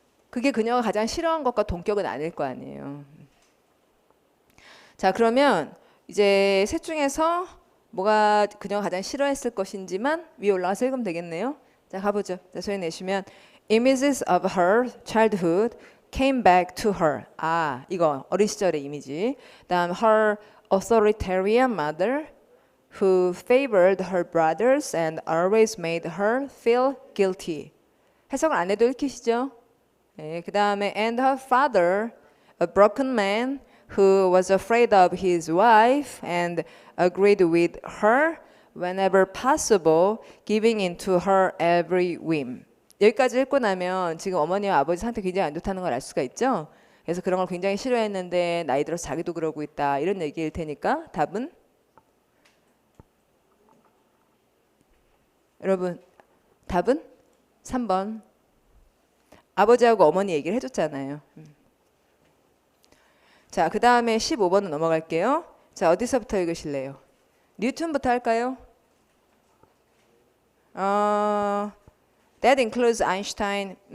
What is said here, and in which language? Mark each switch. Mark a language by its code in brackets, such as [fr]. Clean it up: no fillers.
[ko] 그게 그녀가 가장 싫어한 것과 동격은 아닐 거 아니에요. 자, 그러면 이제 셋 중에서 뭐가 그녀가 가장 싫어했을 것인지만 위에 올라가서 읽으면 되겠네요. 자, 가보죠. 자, 소리 내시면 [en] Images of her childhood came back to her. [ko] 이거 어린 시절의 이미지. 다음 [en] her authoritarian mother who favored her brothers and always made her feel guilty. [ko] 해석을 안 해도 읽히시죠? 네, 그 다음에 [en] and her father, a broken man who was afraid of his wife and agreed with her whenever possible, giving into her every whim. [ko] 여기까지 읽고 나면 지금 어머니와 아버지 상태 굉장히 안 좋다는 걸 알 수가 있죠. 그래서 그런 걸 굉장히 싫어했는데 나이 들어서 자기도 그러고 있다 이런 얘기일 테니까 답은 여러분 답은 3번. 아버지하고 어머니 얘기를 해줬잖아요. 자, 그 다음에 15번은 넘어갈게요. 자, 어디서부터 읽으실래요? 뉴턴부터 할까요? [en] That includes Einstein.